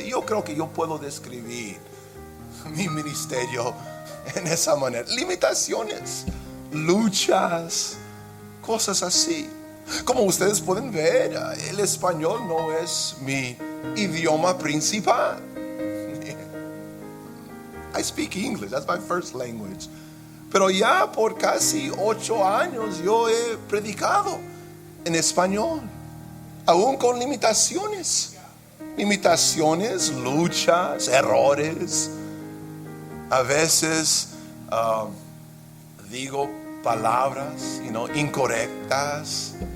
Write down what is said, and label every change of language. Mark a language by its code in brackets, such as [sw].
[es] Yo creo que yo puedo describir mi ministerio en esa manera. Limitaciones, luchas, cosas así. Como ustedes pueden ver, el español no es mi idioma principal. [en] I speak English, that's my first language. [es] Pero ya por casi 8 años yo he predicado en español, aún con limitaciones. Limitaciones, luchas, errores. A veces digo palabras, incorrectas.